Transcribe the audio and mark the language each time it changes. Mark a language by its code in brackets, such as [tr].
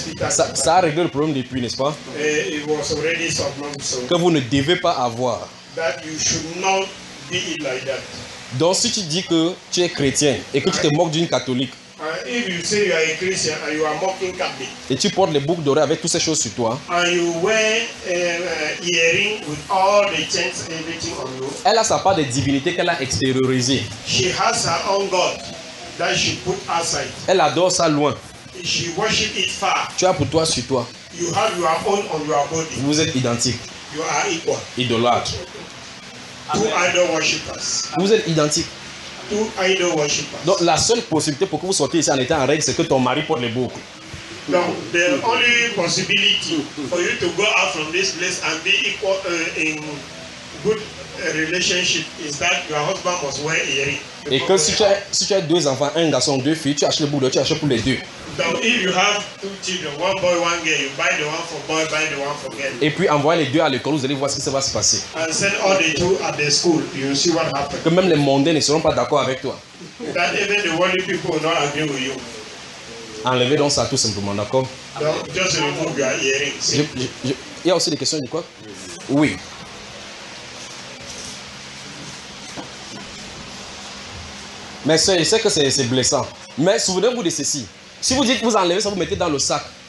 [fr] Ça a réglé le problème depuis, n'est-ce pas? [en] It was already solved, so [fr] que vous ne devez pas avoir. [en] That you should not be it like that. [fr] Donc si tu dis que tu es chrétien et que tu te moques d'une catholique. [en] If you say you are a Christian and you are mocking Catholic. [fr] Et tu portes les boucles dorées avec toutes ces choses sur toi. [en] And you wear earring with all the chains and everything on you. [fr] Elle a sa part de divinité qu'elle a extériorisée. [en] She has her own God that she put aside. [fr] Elle adore ça loin. [en] She worship it far. [fr] Tu as pour toi sur toi. [en] You have your own on your body. [fr] Vous êtes identique. [en] You are equal. [fr] Idolâtre. [en] Two idol worshippers. [fr] Vous êtes identique. [en] Two idol worshippers. [fr] Donc la seule possibilité pour que vous sortiez ici en étant en règle, c'est que ton mari porte les boucles. [en] Donc the only possibility for you to go out from this place and be equal in good relationship is that your husband must wear earring. [fr] Et que si tu as deux enfants, un garçon, deux filles, tu achètes le boulot, tu achètes pour les deux. [en] Donc, if you have two children, one boy, one girl, you buy the one for boy, buy the one for girl. [fr] Et puis envoyez les deux à l'école, vous allez voir ce qui se va se passer. [en] And send all the two at the school, you see what happens. [fr] Que même les mondains ne seront pas d'accord avec toi. [en] That even the worldly people will not agree with you. [fr] Enlevez donc ça tout simplement, d'accord? [en] Donc, just remove your earrings. [fr] Il y a aussi des questions, du quoi? Oui. Mais je sais que c'est blessant. Mais souvenez-vous de ceci. Si vous dites que vous enlevez ça, vous mettez dans le sac.